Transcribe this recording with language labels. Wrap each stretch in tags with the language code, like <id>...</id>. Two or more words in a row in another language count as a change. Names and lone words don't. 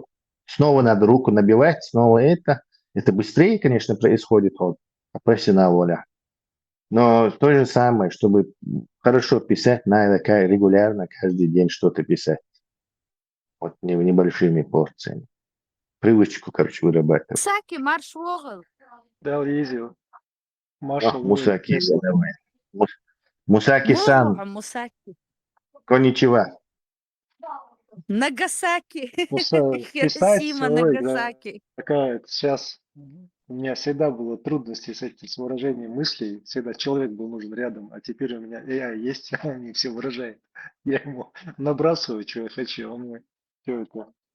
<ru>Снова надо руку набивать, снова это. Это быстрее, конечно, происходит от профессионала. Но то же самое, чтобы хорошо писать, надо регулярно, каждый день что-то писать. Вот небольшими порциями. Привычку, короче, вырабатывать. Саки, Марш Вогл. Да, Лизио. Маша Мусаки, давай. Мусаки-сан. Мусаки. Конничева. Нагасаки. Писать, Хиросима, ой, да, Нагасаки. такая сейчас у меня всегда было трудности с этим, с выражением мыслей. Всегда человек был нужен рядом, а теперь у меня AI есть, он мне все выражает. Я ему набрасываю, что я хочу, он мне все это</ru>